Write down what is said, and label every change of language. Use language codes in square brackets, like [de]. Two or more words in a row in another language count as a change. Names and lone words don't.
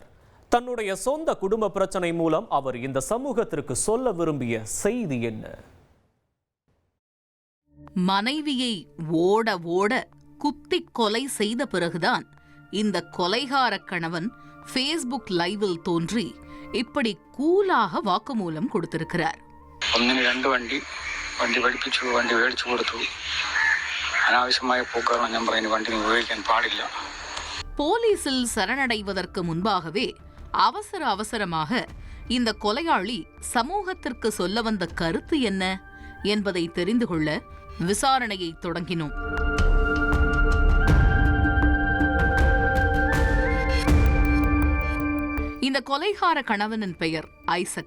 [ta] தன்னுடைய சொந்த குடும்ப பிரச்சனை மூலம் அவர் இந்த சமூகத்திற்கு சொல்ல விரும்பிய செய்தி என்ன? மனைவியை ஓட ஓட குத்தி கொலை செய்த பிறகுதான் இந்த கொலைகார கணவன் ஃபேஸ்புக் லைவில் தோன்றி இப்படி கூலாக வாக்குமூலம் கொடுத்திருக்கிறார். [ml] ഒന്നിന് 2 വണ്ടി പഠിപ്പിച്ചു, വണ്ടി മേടിച്ചു കൊടുത്തു. അനാവശ്യമായ പോക്കാണ് ഞാൻ പറയുന്നത്, വണ്ടി ഉപയോഗിക്കാൻ പാടില്ല. [ta] போலீசில் சரணடைவதற்கு முன்பாகவே அவசரமாக இந்த கொலையாளி சமூகத்திற்கு சொல்ல வந்த கருத்து என்ன என்பதை தெரிந்து கொள்ள விசாரணையை தொடங்கினோம். இந்த கொலைகார கணவனின் பெயர் ஐசக்.